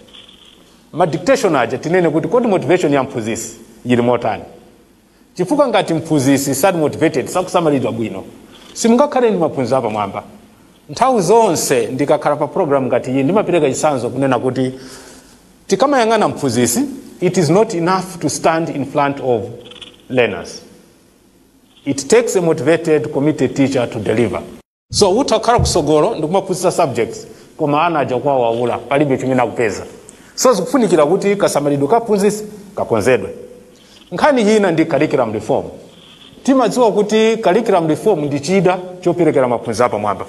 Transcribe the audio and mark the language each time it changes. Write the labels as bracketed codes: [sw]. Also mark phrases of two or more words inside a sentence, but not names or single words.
[ny] Ma dictation aja tinene kuti kodi motivation ya mphunzisi yili motani. Chifukwa ngati mphunzisi sali motivated sakusamalidwa bwino simungakhale ndi maphunziro apamwamba. Nthawi zonse ndikakhala pa program ngati iyi ndimapereka chitsanzo kunena kuti tikamayang'ana mphunzisi, [en] it is not enough to stand in front of learners. It takes a motivated, committed teacher to deliver. [ny] So utakhala kusogolo ndikumaphunzitsa subjects koma ana aja kwa waula palibe chimene akupeza. So zikufunikira kuti kasamalidwe ka mphunzisi kakonzedwe. Nkhani ina ndi [en] curriculum reform. [ny] Timadziwa kuti [en] curriculum reform [ny] ndi chida choperekera maphunziro apamwamba.